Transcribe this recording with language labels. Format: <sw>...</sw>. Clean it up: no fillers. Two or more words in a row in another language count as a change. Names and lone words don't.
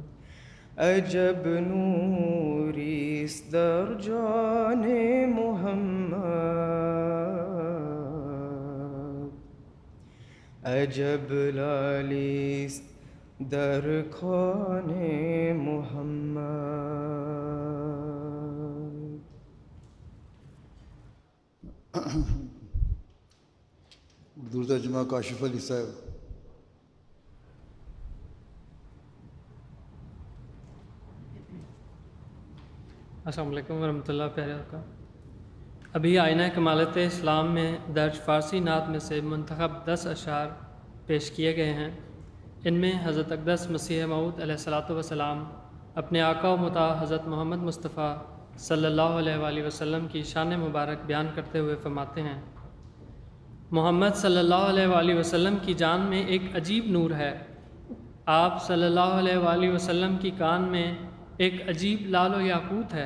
<fa>عجب نوریست در جان محمد، عجب لالیست در کان محمد.</fa> <ur>اردو ترجمہ کاشف علی صاحب.</ur> <ar>السلام علیکم ورحمة الله.</ar> <ur>پیارے آقا، ابھی آئینہ کمالات اسلام میں درج فارسی نعت میں سے منتخب 10 اشعار پیش کیے گئے ہیں. ان میں حضرت اقدس مسیح موعود</ur> <ar>علیہ الصلوٰۃ والسلام</ar> <ur>اپنے آقا و مطاع حضرت محمد مصطفیٰ</ur> <ar>صلی اللہ علیہ وآلہ وسلم</ar> <ur>کی شان مبارک بیان کرتے ہوئے فرماتے ہیں، محمد</ur> <ar>صلی اللہ علیہ وآلہ وسلم</ar> <ur>کی جان میں ایک عجیب نور ہے۔ آپ</ur> <ar>صلی اللہ علیہ وآلہ وسلم</ar> <ur>کی کان میں ایک عجیب لال و یاقوت ہے۔</ur>